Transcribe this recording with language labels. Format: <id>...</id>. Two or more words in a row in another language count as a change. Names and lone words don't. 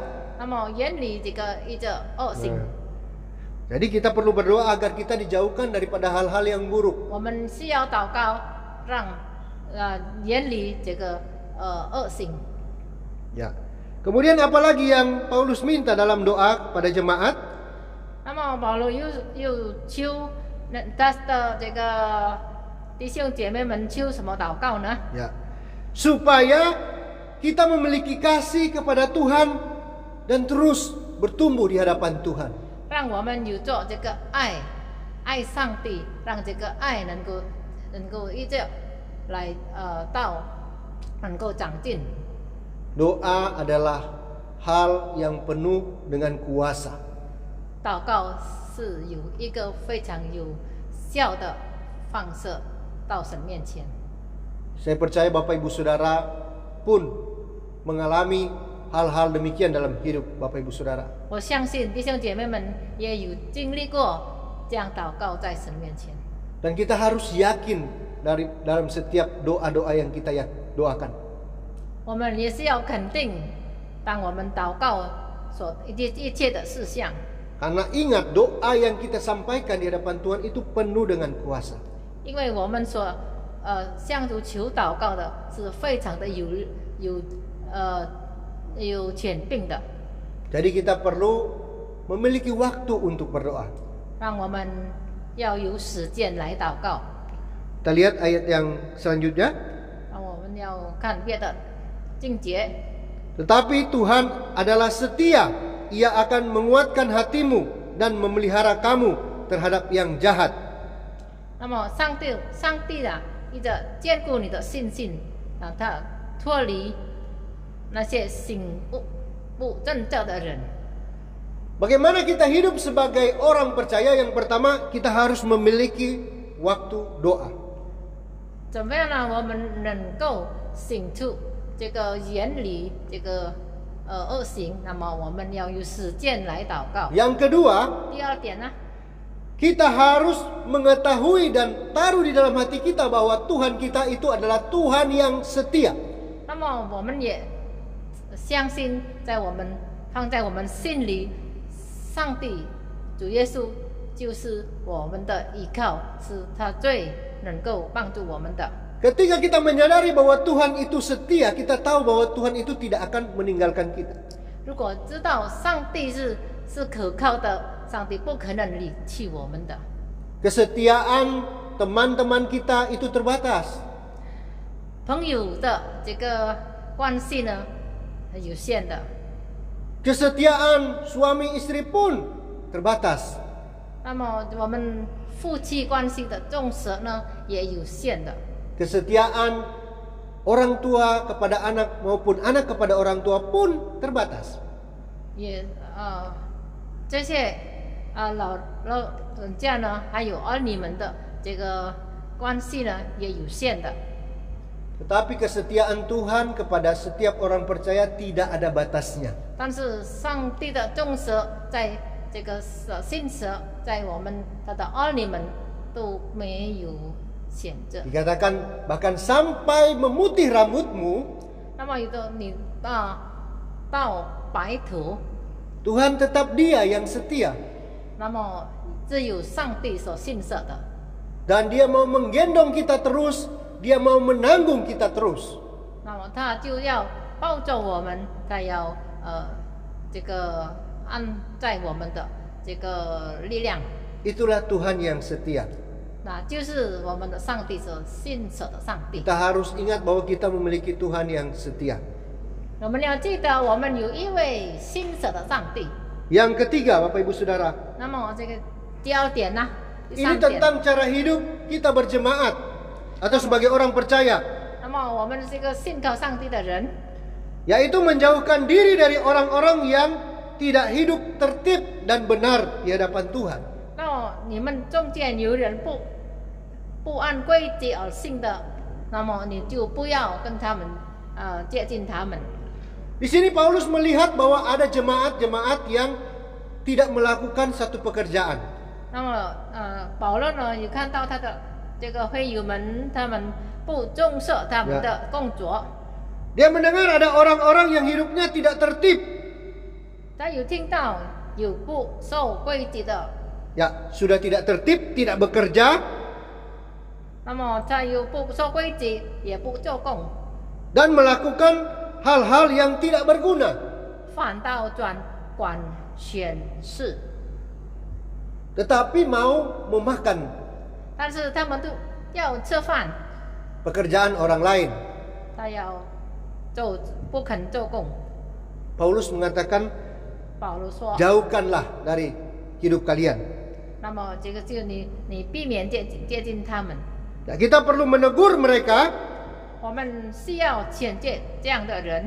<zh>那么远离这个一个恶行。</zh> <id>Jadi kita perlu berdoa agar kita dijauhkan daripada hal-hal yang buruk.</id> <zh>我们需要祷告，让远离这个恶行。</zh> <id>Ya. Kemudian apalagi yang Paulus minta dalam doa pada jemaat?</id> <zh>那么保罗又求他的这个弟兄姐妹们求什么祷告呢？</zh> <id>Ya. Supaya kita memiliki kasih kepada Tuhan dan terus bertumbuh di hadapan Tuhan.</id> <zh>让我们有做这个爱上帝，让这个爱能够一直来能够长进。</zh> <id>Doa adalah hal yang penuh dengan kuasa.</id> <zh>祷告是有一个非常有效的放射到神面前。</zh> <id>Saya percaya Bapak Ibu Saudara pun mengalami hal-hal demikian dalam hidup Bapak Ibu Saudara.</id> <zh>我相信弟兄姐妹们也有经历过这样祷告在神面前。</zh> <id>Dan kita harus yakin dalam setiap doa-doa yang kita doakan.</id> <zh>我们也是要肯定，当我们祷告所一切的事项。</zh> <id>Karena ingat doa yang kita sampaikan di hadapan Tuhan itu penuh dengan kuasa.</id> <zh>因为我们所向主求祷告的是非常的有权柄的。</zh> <id>Jadi kita perlu memiliki waktu untuk berdoa.</id> <zh>让我们要有时间来祷告。</zh> <id>Kita lihat ayat yang selanjutnya.</id> <zh>让我们要看别的经节。</zh> <id>Tetapi Tuhan adalah setia. Ia akan menguatkan hatimu dan memelihara kamu terhadap yang jahat.</id> <zh>那么上帝啊，一直坚固你的信心，让他脱离那些行不正教的人。</zh> <id>Bagaimana kita hidup sebagai orang percaya? Yang pertama, kita harus memiliki waktu doa.</id> <zh>怎么样呢？我们能够行出这个远离这个恶行，那么我们要有时间来祷告。</zh> <id>Yang kedua,</id> <zh>第二点呢，</zh> <id>kita harus mengetahui dan taruh di dalam hati kita bahwa Tuhan kita itu adalah Tuhan yang setia.</id> <zh>那么我们也相信，放在我们心里，上帝主耶稣就是我们的依靠，是他最能够帮助我们的。</zh> <id>Ketika kita menyadari bahwa Tuhan itu setia, kita tahu bahwa Tuhan itu tidak akan meninggalkan kita.</id> <zh>如果知道上帝是可靠的，上帝不可能离弃我们的。</zh> <id>Kesetiaan teman-teman kita itu terbatas.</id> <zh>朋友的这个关系呢，很有限的。</zh> <id>Kesetiaan suami istri pun terbatas.</id> <zh>那么我们夫妻关系的重视呢，也有限的。</zh> <id>Kesetiaan orang tua kepada anak maupun anak kepada orang tua pun terbatas.</id> <zh>也这些老人家呢，还有儿女们的这个关系呢，也有限的。</zh> <id>Tetapi kesetiaan Tuhan kepada setiap orang percaya tidak ada batasnya.</id> <zh>但是上帝的重视，在这个信实，在我们他的儿女们都没有选择。</zh> <id>Dikatakan bahkan sampai memutih rambutmu,</id> <zh>那么有的你到白头，</zh> <id>Tuhan tetap Dia yang setia.</id> <zh>那么只有上帝所信实的。</zh> <id>Dan Dia mau menggendong kita terus, Dia mau menanggung kita terus.</id> <zh>那么他就要抱着我们，他要这个按在我们的这个力量，</zh> <id>Itulah Tuhan yang setia.</id> <zh>那就是我们的上帝所信实的上帝。</zh> <id>Kita harus ingat bahwa kita memiliki Tuhan yang setia.</id> <zh>我们要记得，我们有一位信实的上帝。</zh> <id>Yang ketiga, Bapak Ibu Saudara,</id> <zh>那么这个第二点呢？第</zh> <id>ini</id> <zh>三点。</zh> <id>tentang cara hidup kita berjemaat atau sebagai orang percaya,</id> <zh>那么我们这个信靠上帝的人，</zh> <id>yaitu menjauhkan diri dari orang-orang yang tidak hidup tertib dan benar di hadapan Tuhan.</id> <zh>那么你们中间有人不按规矩而行的，那么你就不要跟他们接近他们。</zh> <id>Di sini Paulus melihat bahwa ada jemaat-jemaat yang tidak melakukan satu pekerjaan.</id> <zh>那么保罗呢，也看到他的这个会友们，他们不重视他们的工作。</zh> <id>Dia mendengar ada orang-orang yang hidupnya tidak tertib.</id> <zh>他有听到有不守规矩的，</zh> <id>Ya, sudah tidak tertib, tidak bekerja,</id> <zh>那么他有不守规矩，也不做工，</zh> <id>dan melakukan hal-hal yang tidak berguna.</id> <zh>反倒管闲事。</zh> <id>Tetapi mau memakan</id> <zh>但是他们都要吃饭，</zh> <id>pekerjaan orang lain.</id> <zh>他要不肯做工。</zh> <id>Paulus mengatakan,</id> <zh>保罗说，</zh> <id>jauhkanlah dari hidup kalian.</id> <zh>那么这个就你避免接近他们。</zh> <id>Ya, kita perlu menegur mereka,</id> <zh>我们需要谴戒这样的人，</zh>